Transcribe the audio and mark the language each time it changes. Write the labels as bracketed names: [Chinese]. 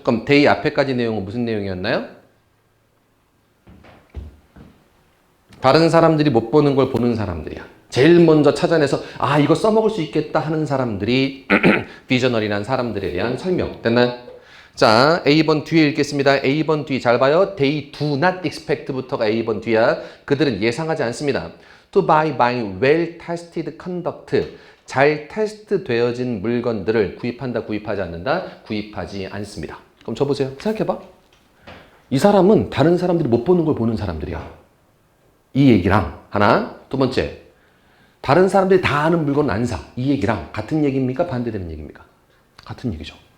[Korean] 그럼 they 앞에까지 내용은 무슨 내용이었나요? 다른 사람들이 못 보는 걸 보는 사람들이야. 제일 먼저 찾아내서 아 이거 써먹을 수 있겠다 하는 사람들이 비저널이란 사람들에 대한 설명. 됐나요? 자, A번 뒤에 읽겠습니다. A번 뒤 잘 봐요. [English] They do not expect [Korean] 부터가 A번 뒤야. 그들은 예상하지 않습니다. [English] To buy well tested conduct. [Korean] 잘 테스트 되어진 물건들을 구입한다, 구입하지 않는다, 구입하지 않습니다. 그럼 저 보세요. 생각해봐. 이 사람은 다른 사람들이 못 보는 걸 보는 사람들이야. 이 얘기랑 하나, 두 번째. 다른 사람들이 다 아는 물건 안 사. 이 얘기랑 같은 얘기입니까? 반대되는 얘기입니까? 같은 얘기죠.